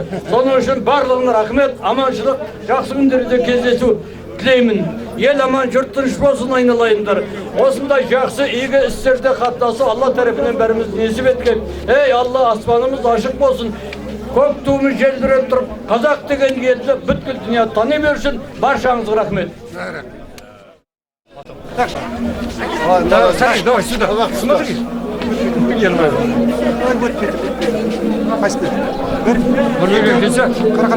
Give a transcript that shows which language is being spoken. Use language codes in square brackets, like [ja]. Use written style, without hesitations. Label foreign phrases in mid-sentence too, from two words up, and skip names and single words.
[kk] Соның үшін барлығына рахмет, аманшылық, жақсы күндерде кездесу тілеймін. Ел аман, жұрт тыныш болсын айналайындар. Осындай жақсы игі істерде қатынасу Алла тарапынан бәріміз несіп еткен. Ей Алла, аспанымыз ашық болсын. Көк туымыз желбіреп тұрып, қазақ деген елді бүткіл дүния тани берсін. Баршаңызға рахмет. [ru] Давай сюда. Смотри. [kk] Бір келсе. Қара.